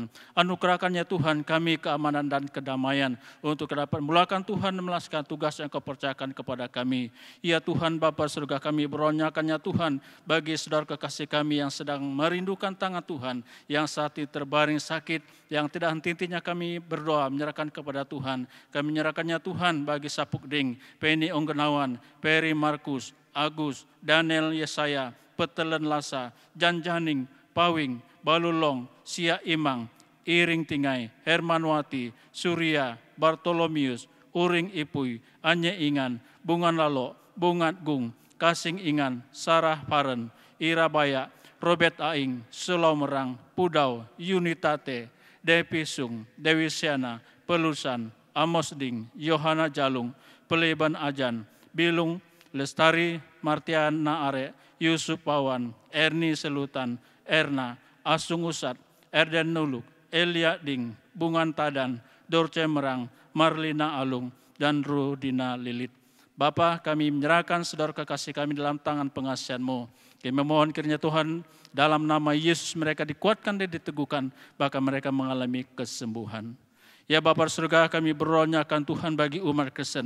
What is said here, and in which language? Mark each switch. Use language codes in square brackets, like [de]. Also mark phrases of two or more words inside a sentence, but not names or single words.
[id] Anugerahkannya Tuhan kami keamanan dan kedamaian untuk dapat memulakan Tuhan melaksanakan tugas yang Kau percayakan kepada kami. Ya Tuhan Bapa surga, kami beronyakannya Tuhan bagi saudara kekasih kami yang sedang merindukan tangan Tuhan, yang saat ini terbaring sakit, yang tidak henti-hentinya kami berdoa menyerahkan kepada Tuhan. Kami menyerahkannya Tuhan bagi Sapukding, Penny Onggenawan, Peri Markus, Agus, Daniel Yesaya, Petelen Lasa, Janjaning, Pawing, Balulong, Sia Imang, Iring Tingai, Hermanwati, Surya, Bartolomius, Uring Ipui, Anye Ingan, Bungan Lalo, Bungat Gung, Kasing Ingan, Sarah Paren, Ira Bayak, Robert Aing, Sulau Merang, Pudau, Unitate, Depi Sung, Dewi Siana, Pelusan, Amos Ding, Yohana Jalung, Peleban Ajan, Bilung, Lestari, Martiana Are, Yusuf Pawan, Erni Selutan, Erna, Asung Usat, Erden Nuluk, Elia Ding, Bungan Tadan, Dorce Merang, Marlina Alung, dan Rudina Lilit. Bapa, kami menyerahkan saudara kekasih kami dalam tangan pengasihan-Mu. Kami memohon kiranya Tuhan, dalam nama Yesus mereka dikuatkan dan diteguhkan, bahkan mereka mengalami kesembuhan. Ya Bapa surga, kami beronyakan Tuhan bagi umat Kristen.